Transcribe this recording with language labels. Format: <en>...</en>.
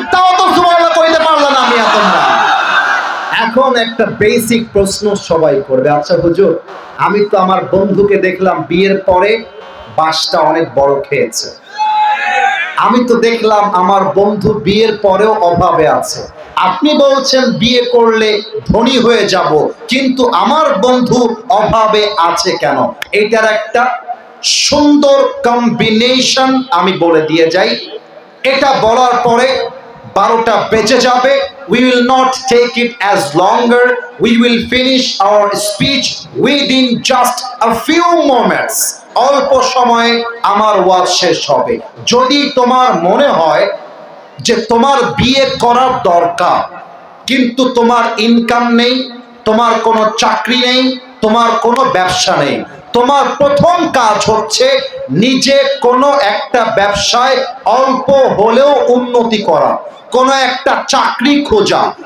<bn>তাও তো সুবহানাল্লাহ কইতে পারলাম না আমি তোমরা। এখন একটা বেসিক প্রশ্ন সবাই করবে, আচ্ছা হুজুর, আমি তো আমার বন্ধুকে দেখলাম বিয়ের পরে বাসটা অনেক বড় খেয়েছে, আমি তো দেখলাম আমার বন্ধু বিয়ের পরেও অভাবে আছে, আপনি বলছেন বিয়ে করলে ধনী হয়ে যাব, কিন্তু আমার বন্ধু অভাবে আছে কেন? এটার একটা সুন্দর কম্বিনেশন আমি বলে দিয়ে যাই। এটা বলার পরে 12টা বেজে যাবে।</bn> <en>We will not take it as longer. We will finish our speech within just a few moments.</en> <bn>অল্প সময়ে আমার ওয়াজ শেষ হবে। যদি তোমার মনে হয় যে তোমার বিয়ে করার দরকার, কিন্তু তোমার ইনকাম নেই, তোমার কোনো চাকরি নেই, তোমার কোনো ব্যবসা নেই, তোমার প্রথম কাজ হচ্ছে নিজে কোনো একটা ব্যবসায় অল্প হলেও উন্নতি করা, কোনো একটা চাকরি খোঁজা।</bn>